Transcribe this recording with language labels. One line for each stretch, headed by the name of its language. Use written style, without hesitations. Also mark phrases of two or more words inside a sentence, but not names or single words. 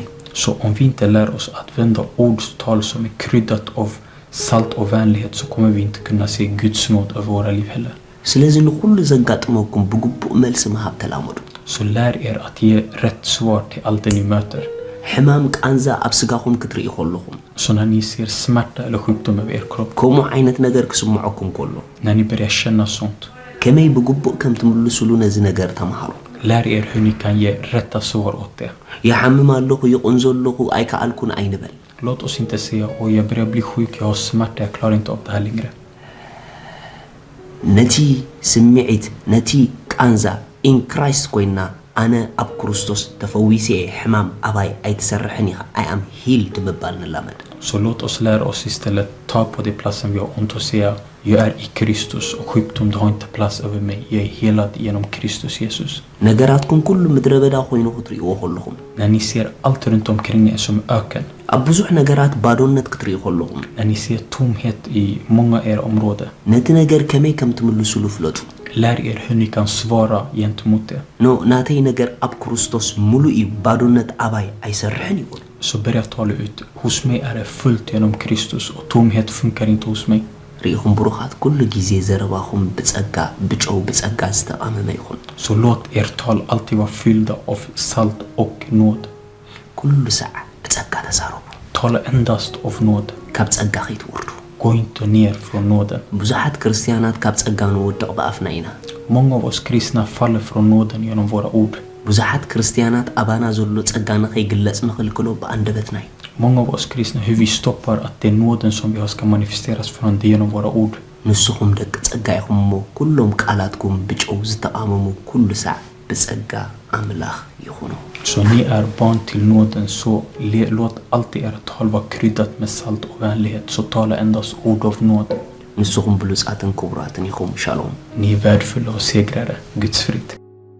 Swedish: Så om vi inte lär oss att vända ordtal som är kryddat av salt och vänlighet så kommer vi inte kunna se Guds nåd över våra liv heller.
Tigrinya: ስለዚህ ንኹሉ ዘጋጥመኩም ብግቡእ መልሲ መሃብ ተላመዱ
Swedish: Så lär er att ge rätt svar till allt det ni möter.
Tigrinya: ሕማም ቃንዛ ኣብ ስጋኹም ክትርእዩ ከለኹም
Swedish: Så när ni ser smärta eller sjukdom över er kropp,
Tigrinya: ከምኡ ዓይነት ነገር ክስምዐኩም ከሎ
Swedish: när ni börjar känna sånt,
Tigrinya: ከመይ ብግቡእ ከም ትምልሱሉ ነዚ ነገር ተማሃሩ
Swedish: lär er hur ni kan ge rätta svar åt det.
Tigrinya: ይሓምም ኣለኹ ይቁንዞ ኣለኹ ኣይከኣልኩን ኣይንበል
Swedish: Låt oss inte säga att jag börjar bli sjuk, jag har smärta, jag klarar inte av det här längre.
Tigrinya: ነቲ ስምዒት ነቲ ቃንዛ
English: in Christ
Tigrinya: ኮይና ኣነ ኣብ ክርስቶስ ተፈዊሴ ሕማም ኣባይ ኣይተሰርሕን ኢኻ
English: I am healed
Tigrinya: ምባል ንላመድ
Swedish: Så låt oss lära oss istället ta på det platsen vi har ont och säga jag är i Kristus och sjukdom det har inte plats över mig. Jag är helad genom Kristus Jesus.
Tigrinya: ነገራትኩም ኩሉ ምድረ በዳ ኮይኑ ክትርእይዎ ከለኹም
Swedish: När ni ser allt runt omkring er som öken,
Tigrinya: ኣብ ብዙሕ ነገራት ባዶነት ክትርእዩ ከለኹም
Swedish: när ni ser tomhet i många era områden,
Tigrinya: ነቲ ነገር ከመይ ከም ትምልሱሉ ፍለጡ
Swedish: lär er hur ni kan svara gentemot det.
Tigrinya: ኖ ናተይ ነገር ኣብ ክርስቶስ ሙሉእ እዩ ባዶነት ኣባይ ኣይሰርሕን ይብል
Swedish: Så börja tala ut, hos mig är det fullt genom Kristus och tomhet funkar inte hos mig.
Tigrinya: ሪኢኹም ብሩኻት ኩሉ ጊዜ ዘረባኹም ብጸጋ ብጨው ብጸጋ ዝተቃመመ ይኹን
Swedish: Så låt er tal alltid vara fyllda av salt och nåd.
Tigrinya: ኩሉ ሰዓ ብጸጋ ተዛረቡ
Swedish: Tala endast av nåd.
Tigrinya: ካብ ጸጋ ከይትወርዱ
Swedish: Gå inte ner från nåden.
Tigrinya: ብዙሓት ክርስቲያናት ካብ ጸጋ ንወድቕ ብኣፍና ኢና
Swedish: Många av oss kristna faller från nåden genom våra ord.
Tigrinya: ብዙሓት ክርስቲያናት ኣባና ዘሎ ጸጋ ንኸይግለጽ ንኽልክሎ ብኣንደበትና እዩ
Swedish: många av oss kristna, hur vi stoppar att det nåden som vi har ska manifesteras från det genom våra ord.
Tigrinya: ንስኹም ደቂ ጸጋ ኢኹምሞ ኩሎም ቃላትኩም ብጨው ዝተቃመሙ ኩሉ ሰዕ በጸጋ አምላኽ ይኹኑ
Swedish: Så ni är barn till nåden, så låt alltid ert tal vara kryddat med salt och vänlighet, så tala endast ord av nåd.
Tigrinya: ንስኹም ብሉጻትን ክቡራትን ኢኹም ሻሎም
Swedish: Ni är värdefulla och segrare, Guds frid.